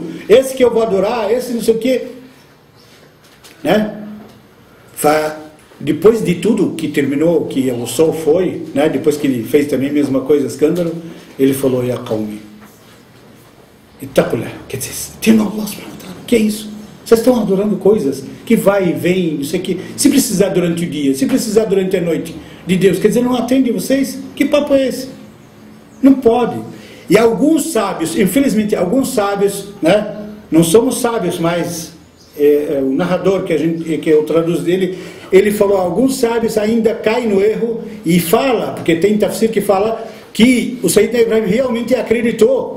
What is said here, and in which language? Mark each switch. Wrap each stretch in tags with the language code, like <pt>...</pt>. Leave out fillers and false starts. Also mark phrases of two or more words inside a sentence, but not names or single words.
<pt>Esse que eu vou adorar, esse não sei o quê. Né? Depois de tudo que terminou, que o sol foi, né? Depois que ele fez também a mesma coisa, escândalo, ele falou,</pt> <ar>يا قومي، اتقوا الله,</ar> <pt>quer dizer, tema</pt> <ar>الله سبحانه وتعالى.</ar> <pt>Que é isso? Vocês estão adorando coisas que vai e vem, não sei o que. Se precisar durante o dia, se precisar durante a noite de Deus, quer dizer, não atende vocês? Que papo é esse? Não pode. E alguns sábios, infelizmente, alguns sábios, né? Não somos sábios, mas o narrador que eu traduzo dele, ele falou, alguns sábios ainda caem no erro e fala, porque tem tafsir que fala que o Sayyidina Ibrahim realmente acreditou.</pt>